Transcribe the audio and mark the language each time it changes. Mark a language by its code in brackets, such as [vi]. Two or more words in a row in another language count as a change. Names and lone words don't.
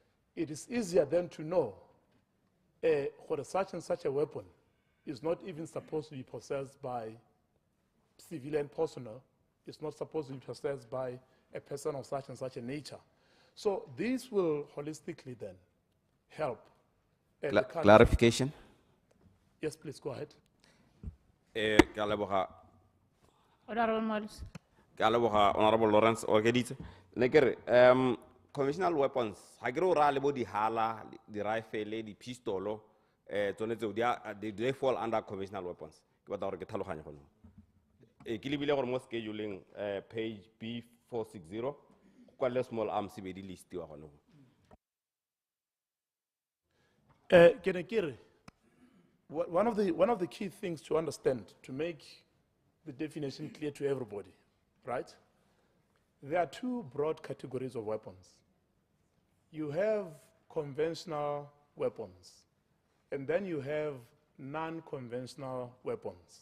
[en] It is easier then to know for such and such a weapon is not even supposed to be possessed by civilian personnel. It's not supposed to be possessed by a person of such and such a nature. So this will holistically then help. the country. Clarification. Yes, please go ahead. [tn] Ke a leboga [en] Honorable Morris. Honorable Lawrence Okeditse. [tn] Ne kere [en] conventional weapons [tn] ha ke re o ra le bo di hala, di rifle, di pistolo tsone tseo [en] they fall under conventional weapons. [tn] Ke batla gore ke tlhaloganye gone. Ke lebile gore mo [en] scheduling page [tn] B460 kwa le [en] small arms [tn] be di listiwa gone. [en] One of the key things to understand, to make the definition clear to everybody, right? There are two broad categories of weapons. You have conventional weapons, and then you have non-conventional weapons.